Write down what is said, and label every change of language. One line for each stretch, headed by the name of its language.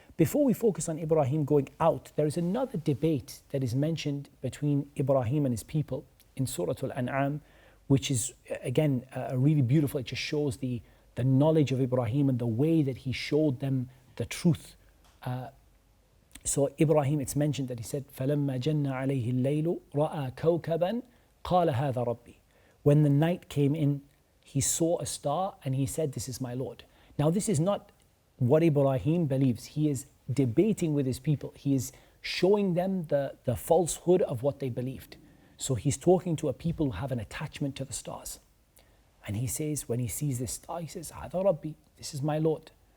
English: Before we focus on Ibrahim going out, there is another debate that is mentioned between Ibrahim and his people in Surah Al-An'am, which is again really beautiful. It just shows the knowledge of Ibrahim and the way that he showed them the truth.
Arabic: So Ibrahim, it's mentioned that he said, فَلَمَّا جَنَّ عَلَيْهِ اللَّيْلُ رَأَى كَوْكَبًا قَالَ هَذَا رَبِّي.
English: When the night came in, he saw a star and he said, this is my Lord. Now this is not what Ibrahim believes. He is debating with his people. He is showing them the falsehood of what they believed. So he's talking to a people who have an attachment to the stars. And he says, when he sees this star, he says,
Arabic: هَذَا رَبِّي,
English: this is my Lord.